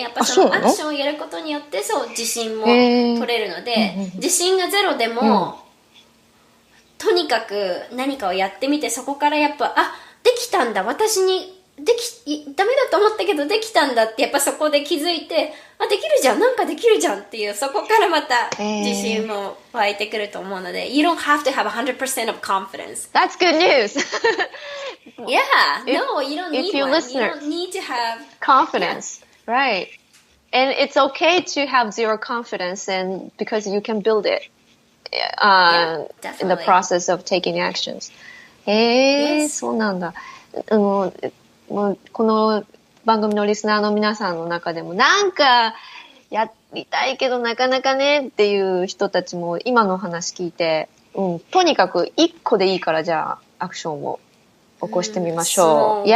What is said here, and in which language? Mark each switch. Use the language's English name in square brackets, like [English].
[Japanese] やっぱそのアクションをやることによって、そう、自信も取れるので、自信がゼロでも、とにかく何かをやってみて、そこからやっぱ、できたんだ、私に、ダメだと思ったけどできたんだって、やっぱそこで気づいて、できるじゃん、なんかできるじゃんっていう、そこからまた自信も湧いてくると思うので、 [English] You don't have to have 100% of confidence. That's good news! Yeah, no, you don't need one. You don't need to have confidence. Yeah. Right. And it's okay to have zero confidence and because you can build it in the process of taking actions. [Japanese] そうなんだ。もうこの番組のリスナーの皆さんの中でもなんかやりたいけどなかなかねっていう人たちも今の話聞いて、とにかく一個でいいからじゃあアクションを起こしてみましょう。